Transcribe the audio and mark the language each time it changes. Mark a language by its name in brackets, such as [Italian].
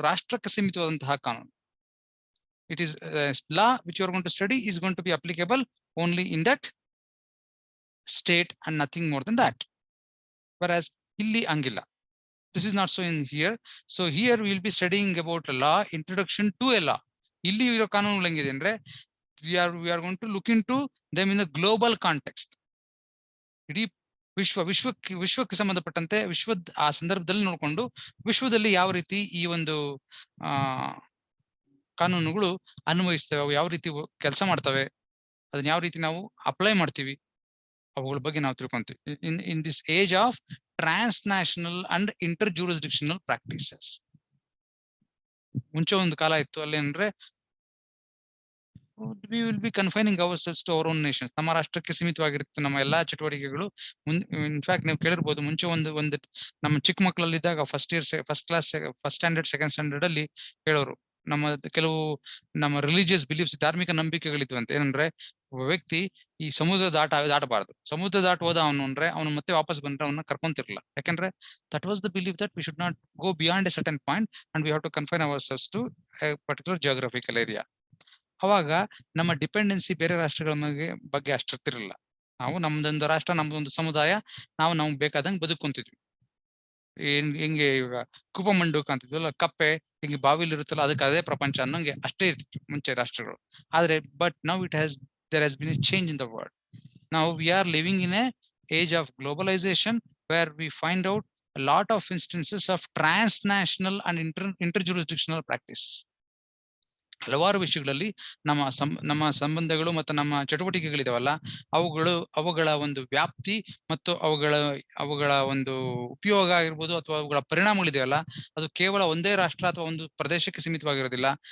[Kannada] ರಾಷ್ಟ್ರಕ್ಕೆ ಸೀಮಿತವಾದಂತಹ ಕಾನೂನು. [English] It is law which you are going to study is going to be applicable only in that state and nothing more than that. whereas [Kannada] ಇಲ್ಲಿ ಹಂಗಿಲ್ಲ. [English] This is not so in here. So here will be studying about law, introduction to a law. [Kannada] ಇಲ್ಲಿ ಇರೋ ಕಾನೂನುಗಳು ಹೆಂಗಿದೆ ಅಂದ್ರೆ, [English] we are going to look into them in the global context. [Kannada] ಇಡೀ ವಿಶ್ವಕ್ಕೆ ಸಂಬಂಧಪಟ್ಟಂತೆ ವಿಶ್ವದ ಆ ಸಂದರ್ಭದಲ್ಲಿ ನೋಡ್ಕೊಂಡು ವಿಶ್ವದಲ್ಲಿ ಯಾವ ರೀತಿ ಈ ಒಂದು ಕಾನೂನುಗಳು ಅನ್ವಯಿಸ್ತವೆ, ಅವು ಯಾವ ರೀತಿ ಕೆಲಸ ಮಾಡ್ತವೆ, ಅದನ್ನ ಯಾವ ರೀತಿ ನಾವು ಅಪ್ಲೈ ಮಾಡ್ತೀವಿ, ಅವುಗಳ ಬಗ್ಗೆ ನಾವು ತಿಳ್ಕೊಂತೀವಿ. [English] In this age of transnational and interjurisdictional practices. [Kannada] ಮುಂಚೆ ಒಂದು ಕಾಲ ಇತ್ತು, ಅಲ್ಲೇನಂದ್ರೆ [English] we will be confining ourselves to our own nation. [Kannada] ನಮ್ಮ ರಾಷ್ಟ್ರಕ್ಕೆ ಸೀಮಿತವಾಗಿರುತ್ತೆ ನಮ್ಮ ಎಲ್ಲಾ ಚಟುವಟಿಕೆಗಳು. ಇನ್ಫ್ಯಾಕ್ಟ್ ನೀವು ಕೇಳಿರ್ಬೋದು, ಮುಂಚೆ ಒಂದು ನಮ್ಮ ಚಿಕ್ಕ ಮಕ್ಕಳಲ್ಲಿದ್ದಾಗ ಫಸ್ಟ್ ಸ್ಟ್ಯಾಂಡರ್ಡ್ ಸೆಕೆಂಡ್ ಸ್ಟ್ಯಾಂಡರ್ಡ್ ಅಲ್ಲಿ ಹೇಳೋರು, ಕೆಲವು ನಮ್ಮ ರಿಲಿಜಿಯಸ್ ಬಿಲೀಫ್ಸ್, ಧಾರ್ಮಿಕ ನಂಬಿಕೆಗಳಿದ್ವಂತೆ. ಏನಂದ್ರೆ ಒಬ್ಬ ವ್ಯಕ್ತಿ ಈ ಸಮುದ್ರ ದಾಟಬಾರದು. ಸಮುದ್ರ ದಾಟ ಹೋದ ಅವನು ಅಂದ್ರೆ ಅವನು ಮತ್ತೆ ವಾಪಸ್ ಬಂದ್ರೆ ಅವನ್ನ ಕರ್ಕೊಂತಿರ್ಲಿಲ್ಲ. [English] ಯಾಕಂದ್ರೆ that was the belief that we should not go beyond a certain point and we have to confine ourselves to a particular geographical area. [Kannada] ಅವಾಗ ನಮ್ಮ ಡಿಪೆಂಡೆನ್ಸಿ ಬೇರೆ ರಾಷ್ಟ್ರಗಳ ಬಗ್ಗೆ ಅಷ್ಟಿರ್ತಿರಲಿಲ್ಲ. ನಾವು ನಮ್ದೊಂದು ರಾಷ್ಟ್ರ, ನಮ್ದೊಂದು ಸಮುದಾಯ, ನಾವು ಬೇಕಾದಂಗೆ ಬದುಕೊಂತಿದ್ವಿ. ಹೆಂಗೆ ಇವಾಗ ಕುಪಮಂಡುಕ ಅಂತಿದ್ವಲ್ಲ, ಕಪ್ಪೆ ಹಿಂಗೆ ಬಾವಿಲಿ ಇರುತ್ತಲ್ಲ, ಅದಕ್ಕೆ ಅದೇ ಪ್ರಪಂಚ ಅನ್ನೋಂಗೆ ಅಷ್ಟೇ ಇರ್ತಿತ್ತು ಮುಂಚೆ ರಾಷ್ಟ್ರಗಳು. [English] ಆದ್ರೆ but now there has been a change in the world. Now we are living in a age of globalization where we find out a lot of instances of transnational and interjurisdictional practice. [Kannada] ಹಲವಾರು ವಿಷಯಗಳಲ್ಲಿ ನಮ್ಮ ಸಂಬಂಧಗಳು ಮತ್ತು ನಮ್ಮ ಚಟುವಟಿಕೆಗಳಿದಾವಲ್ಲ, ಅವುಗಳ ಒಂದು ವ್ಯಾಪ್ತಿ ಮತ್ತು ಅವುಗಳ ಒಂದು ಉಪಯೋಗ ಆಗಿರ್ಬೋದು, ಅಥವಾ ಅವುಗಳ ಪರಿಣಾಮಗಳಿದೆಯಲ್ಲ, ಅದು ಕೇವಲ ಒಂದೇ ರಾಷ್ಟ್ರ ಅಥವಾ ಒಂದು ಪ್ರದೇಶಕ್ಕೆ ಸೀಮಿತವಾಗಿರೋದಿಲ್ಲ.